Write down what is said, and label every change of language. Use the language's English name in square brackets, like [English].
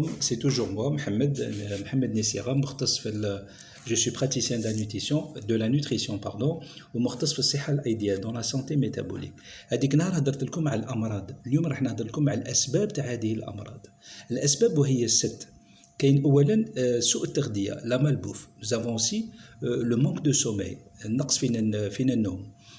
[French] C'est toujours moi, Mohamed Nessira, je suis praticien de la nutrition, pardon, [Arabic] ومختص في الصحة الأيدية [French] dans la santé métabolique. [Arabic] هذيك النهار هضرت لكم على الأمراض، اليوم راح نهضر لكم على الأسباب تاع هذه الأمراض. الأسباب وهي الست. كاين أولا سوء التغذية، لا malbouffe. [French] Nous avons aussi le manque de sommeil، [Arabic] النقص فينا النوم.